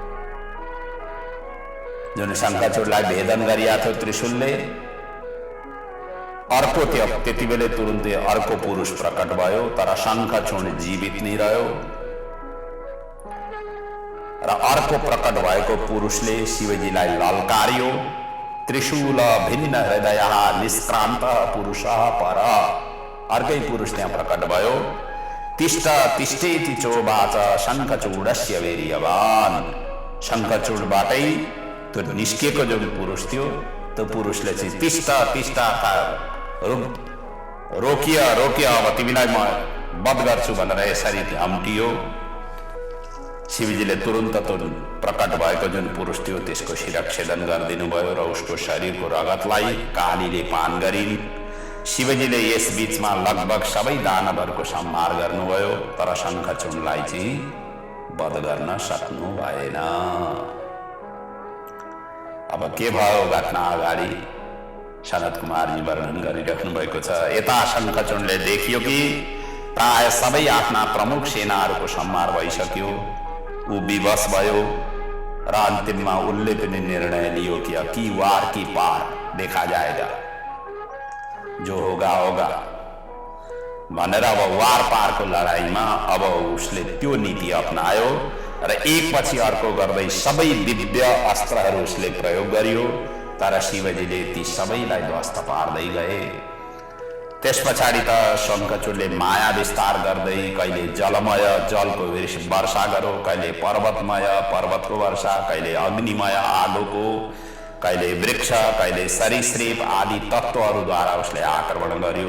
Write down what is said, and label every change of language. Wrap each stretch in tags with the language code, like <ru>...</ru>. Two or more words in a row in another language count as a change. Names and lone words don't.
<ne>जुन शङ्खचूडलाई भेदन गरिएको थियो त्रिशूलले, अर्को त्यति बेला तुरुन्तै अर्को पुरुष प्रकट भयो, तर शङ्खचूड जीवित नै रह्यो। र अर्को प्रकट भएको पुरुषले शिवजीलाई ललकार्यो,</ne> <sa>त्रिशूल भिन्न हृदय निष्क्रान्त पुरुष पर।</sa> <ne>अर्कै पुरुष त्यहाँ प्रकट भयो।</ne> <sa>तिष्ठ तिष्ठेति चोवाच शङ्खचूडस्य वीर्यवान।</sa> <ne>शङ्खचूडबाटै त्यो निस्किएको जुन पुरुष थियो, त्यो पुरुषले चाहिँ</ne> <sa>तिष्ठ तिष्ठ</sa> <ne>रोकिय रोकिय, अब तिमीलाई म वध गर्छु भनेर यसरी हम्टियो। शिवजीले तुरुन्त त्यो प्रकट भएको जुन पुरुष थियो त्यसको शिरच्छेदन गरिदिनु भयो र उसको शरीरको रगतलाई कालीले पान गरिन्। शिवजीले यस बीचमा लगभग सबै दानवहरूको संहार गर्नुभयो, तर शङ्खचूडलाई चाहिँ वध गर्न सक्नु भएन। अब के भयो घटना अगाडि सनत कुमारजी वर्णन गरिराख्नु भएको छ। यता शङ्खचूडले देखियो कि प्राय सबै आफ्ना प्रमुख सेनाहरूको संहार भइसक्यो। ऊ विवश भयो र अन्तिममा उसले पनि निर्णय लियो कि अब</ne> <hi>की वार की पार देखा जाएगा, जो होगा होगा</hi> <ne>भनेर अब वार पारको लडाईँमा अब उसले त्यो नीति अपनायो र एक पछि अर्को गर्दै सबै दिव्य अस्त्रहरू उसले प्रयोग गर्यो, तर शिवजीले ती सबैलाई ध्वस्त पार्दै गए। त्यस पछाडि त शङ्खचूडले माया विस्तार गर्दै कहिले जलमय जलको वर्षा गरो, कहिले पर्वतमय पर्वतको वर्षा, कहिले अग्निमय आगोको, कहिले वृक्ष, कहिले सरीसृप आदि तत्त्वहरूद्वारा उसले आक्रमण गर्यो।</ne>